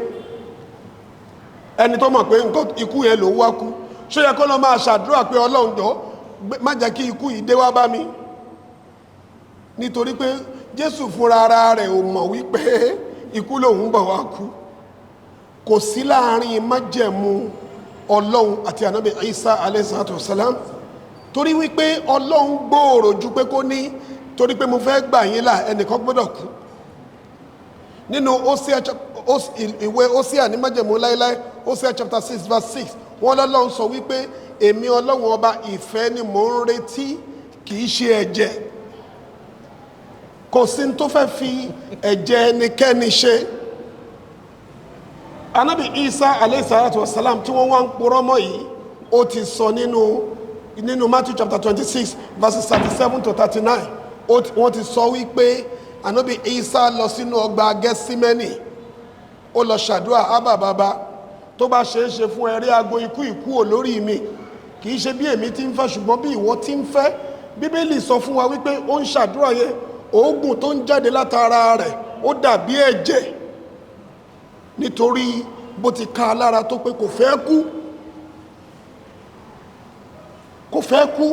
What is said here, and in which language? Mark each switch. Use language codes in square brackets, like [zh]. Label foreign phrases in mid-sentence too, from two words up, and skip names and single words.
[yo] Ẹni tó mọ̀ pé nǹkan ikú yẹn ló wá kú, ṣó yẹ kó lọ máa ṣàdúrà pé Ọlọ́run jọ̀ọ́ má jẹ́ kí ikú yìí dé wá bá mi? Nítorí pé Jésù fúnra ara rẹ̀ ò mọ̀ wípé ikú lòun bọ̀ wá kú. Kò sí láàrin májẹ̀mú Ọlọ́run àti ànábì Isa [ar] عليه الصلاة والسلام, [yo] torí wípé Ọlọ́run gbòòrò ju pé kó ní torí pé mo fẹ́ gbà yín là ẹnìkan gbọ́dọ̀ kú. Nínú ìwé Hósíà ní májẹ̀mú láíláí, Hósíà [en] chapter 6 verse 6, [yo] wọ́n lọ́lọ́run sọ wípé èmi Ọlọ́run ọba ìfẹ́ ni mò ń retí, kìí ṣe ẹ̀jẹ̀. Kò sí tó fẹ́ fi ẹ̀jẹ̀ ẹnikẹ́ni ṣe. Ànábì Isa [ar] عليه الصلاة والسلام [yo] tí wọ́n wá ń purọ́ mọ́ yìí, ó ti sọ nínú Matthew [en] chapter 26 verses 37 to 39, [yo] wọ́n ti sọ wípé Ànábì Isa lọ sínú ọgbà Gẹ́símẹ́nì, ó lọ ṣàdúrà, Ábà bàbá, tó bá ṣe é ṣe fún ẹ̀rí ago ikú ò lórí mi, kìí ṣe bí èmi ti ń fẹ́ ṣùgbọ́n bí ìwọ ti ń fẹ́. Bíbélì sọ fún wa wípé ó ń ṣàdúrà yẹn, òógùn tó ń jáde látara rẹ̀ ó dàbí ẹ̀jẹ̀, nítorí bó ti ká lára tó pé kò fẹ́ kú.